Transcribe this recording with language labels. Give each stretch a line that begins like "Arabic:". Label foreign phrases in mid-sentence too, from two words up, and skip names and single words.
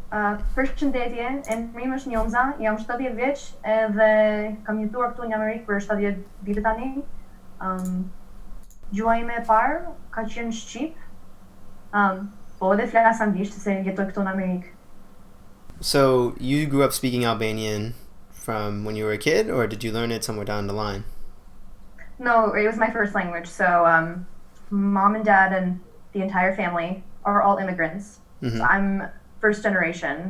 Albanian: Përshëndetje, emri është Njonza, jam 70 vjeç edhe kam jetuar këtu në Amerikë për 70 vite tani. Um, Gjuha ime e parë ka qenë shqip, po edhe flas anglisht se jetoj këtu në Amerikë.
English: So you grew up speaking Albanian from when you were a kid, or did you learn it somewhere down the line? No, it was my first language. So mom and dad and the entire family are all immigrants. So Mm-hmm. I'm first generation.